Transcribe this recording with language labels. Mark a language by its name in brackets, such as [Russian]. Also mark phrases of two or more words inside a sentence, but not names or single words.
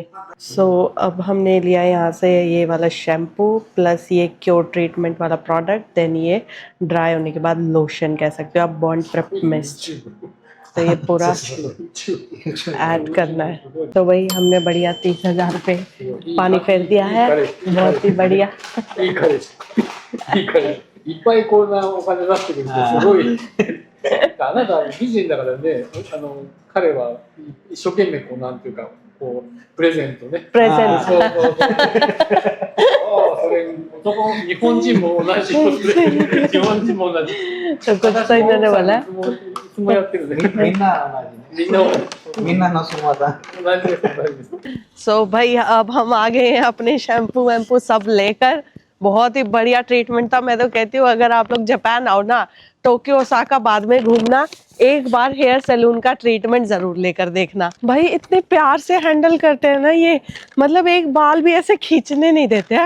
[Hindi] अब हमने लिया यहाँ से ये वाला [English] shampoo plus [Hindi] ये [English] cure treatment [Hindi] वाला प्रोडक्ट, देन ये ड्राई होने के बाद लोशन कह सकते हो आप, बॉन्ड प्रेप मिस्ट। तो ये पूरा ऐड करना है। तो वही हमने बढ़िया 30,000 पे पानी फेर दिया है, बहुत ही बढ़िया। [Japanese] いっぱいこんなお金出してくるとすごいあなたは美人だからね、彼は一生懸命こうなんていうかこうプレゼントね。プレゼント。そうそうそう。それ日本人も同じことで、日本人も同じ。 [Hindi] तो कुछ तो इन्होंने बोला [Japanese] いつもやってるね。みんなの相談。同じです。 [Hindi] सो भाई अब हम आ गए हैं अपने शैम्पू वैम्पू सब लेकर। बहुत ही बढ़िया ट्रीटमेंट था। मैं तो कहती हूँ अगर आप लोग जापान आओ ना, टोक्यो ओसाका बाद में घूमना, एक बार [English] hair salon [Hindi] का ट्रीटमेंट जरूर लेकर देखना। भाई इतने प्यार से हैंडल करते हैं ना ये, मतलब एक बाल भी ऐसे खींचने नहीं देते हैं।